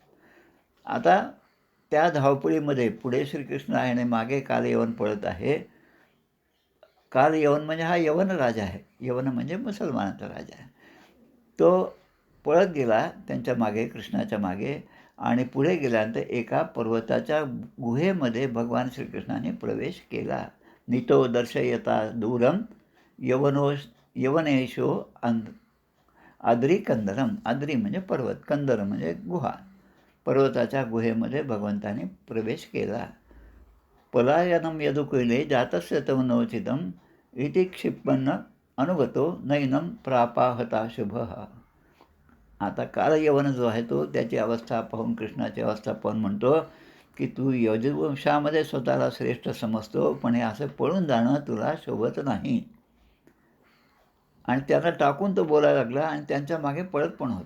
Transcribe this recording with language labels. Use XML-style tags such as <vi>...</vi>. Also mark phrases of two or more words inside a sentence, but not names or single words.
<mr>आता त्या धावपळीमध्ये पुढे श्रीकृष्ण आहे आणि मागे काल यवन पळत आहे. काल यवन म्हणजे हा यवन राजा आहे. यवन म्हणजे मुसलमानाचा राजा आहे. तो पळत गेला त्यांच्या मागे, कृष्णाच्या मागे, आणि पुढे गेल्यानंतर एका पर्वताच्या गुहेमध्ये भगवान श्रीकृष्णाने प्रवेश केला.</mr> <sa>नितो दर्शयता दूरम यवनेशो आद्री कंदरम.</sa> <mr>आद्री म्हणजे पर्वत, कंदर म्हणजे गुहा. पर्वताच्या गुहेमध्ये भगवंताने प्रवेश केला.</mr> <sa>पलायनम यदुकुले जातस्य तव नवचितम इति क्षिपन्न अनुगतो नैनम प्रापाहता शुभः.</sa> <mr>आता काल यवन जो आहे तो त्याची अवस्था पाहून, कृष्णाची अवस्था पाहून म्हणतो की तू यजुवंशामध्ये स्वतःला श्रेष्ठ समजतो, पण हे असं पळून जाणं तुला शोभत नाही. आणि त्यांना टाकून तो बोलायला लागला आणि त्यांच्या मागे पळत पण होता.</mr>